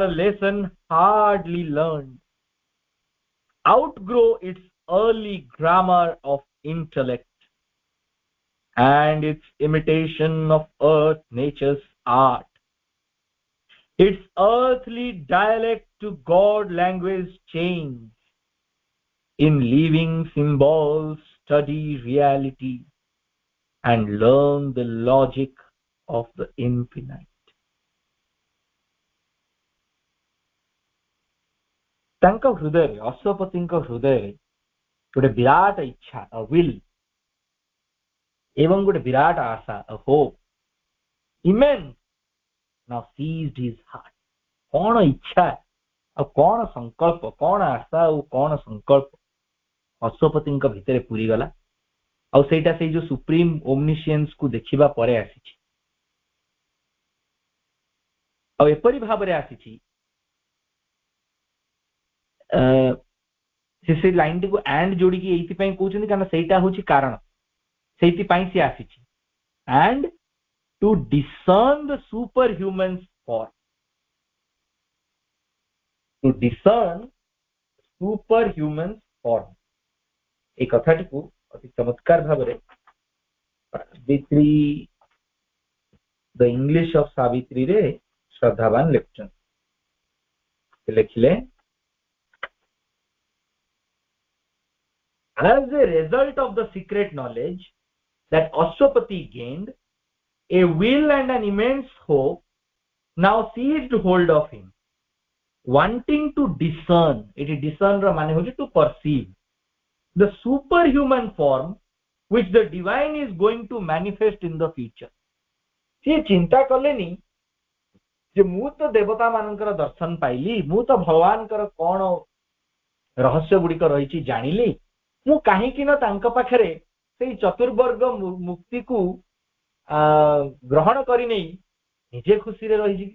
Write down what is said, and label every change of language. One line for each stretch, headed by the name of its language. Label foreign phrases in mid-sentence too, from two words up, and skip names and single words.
English: a lesson hardly learned, outgrow its early grammar of intellect and its imitation of earth nature's art, its earthly dialect to God language change, in living symbols study reality and learn the logic of the infinite.
Odia: ତାଙ୍କ ହୃଦୟରେ ଅଶ୍ୱପତିଙ୍କ ହୃଦୟରେ ଗୋଟେ ବିରାଟ ଇଚ୍ଛା,
English: a will,
Odia: ଏବଂ ଗୋଟେ ବିରାଟ ଆଶା,
English: a hope, immense, now seized his heart.
Odia: କଣ ଇଚ୍ଛା ଆଉ କଣ ସଂକଳ୍ପ, କଣ ଆଶା ଆଉ କଣ ସଂକଳ୍ପ ଅଶ୍ୱପତିଙ୍କ ଭିତରେ ପୁରିଗଲା, ଆଉ ସେଇଟା ସେଇ ଯୋଉ
English: supreme omniscience
Odia: କୁ ଦେଖିବା ପରେ ଆସିଛି। ଆଉ ଏପରି ଭାବରେ ଆସିଛି, ସେ ଲାଇନଟିକୁ ଆଣ୍ଡ ଯୋଡ଼ିକି ଏଇଥିପାଇଁ କହୁଛନ୍ତି କାରଣ ସେଇଟା ହଉଛି କାରଣ, ସେଇଥିପାଇଁ ସେ ଆସିଛି।
English: and to discern the superhuman form, to discern superhuman form,
Odia: এই କଥାଟିକୁ ଅତି ଚମତ୍କାର ଭାବରେ ସାବିତ୍ରୀ,
English: the English of Savitri ରେ
Odia: ଶ୍ରଦ୍ଧାବାନ ଲେଖୁଛନ୍ତି। ସେ ଲେଖିଲେ,
English: as a result of the secret knowledge that Ashwapati gained, a will and an immense hope now seized hold of him, wanting to discern, it is discern
Odia: ର ମାନେ ହୋଜି
English: to perceive, the superhuman form which the divine is going to manifest in the future.
Odia: ସେ ଚିନ୍ତା କଲେନି ଯେ ମୁଁ ତ ଦେବତା ମାନଙ୍କର ଦର୍ଶନ ପାଇଲି, ମୁଁ ତ ଭଗବାନଙ୍କର କଣ ରହସ୍ୟ ଗୁଡିକ ରହିଛି ଜାଣିଲି, ମୁଁ କାହିଁକି ନା ତାଙ୍କ ପାଖରେ ସେଇ ଚତୁର୍ବର୍ଗ ମୁକ୍ତିକୁ ଗ୍ରହଣ କରିନେଇ ନିଜେ ଖୁସିରେ ରହିଯିବି।